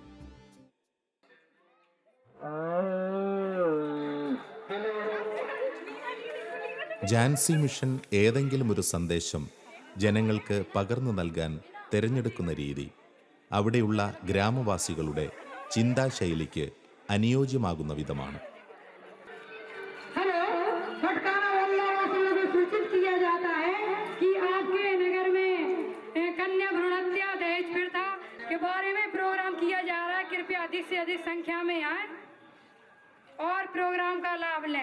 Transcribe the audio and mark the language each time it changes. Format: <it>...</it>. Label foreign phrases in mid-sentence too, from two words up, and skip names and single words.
<ml>ഝാൻസി മിഷൻ ഏതെങ്കിലും ഒരു സന്ദേശം ജനങ്ങൾക്ക് പകർന്നു നൽകാൻ തിരഞ്ഞെടുക്കുന്ന രീതി അവിടെയുള്ള ഗ്രാമവാസികളുടെ ചിന്താശൈലിക്ക് അനുയോജ്യമാകുന്ന വിധമാണ്.</ml> <hi>अधिक से अधिक संख्या में आए और प्रोग्राम का लाभ लें.</hi>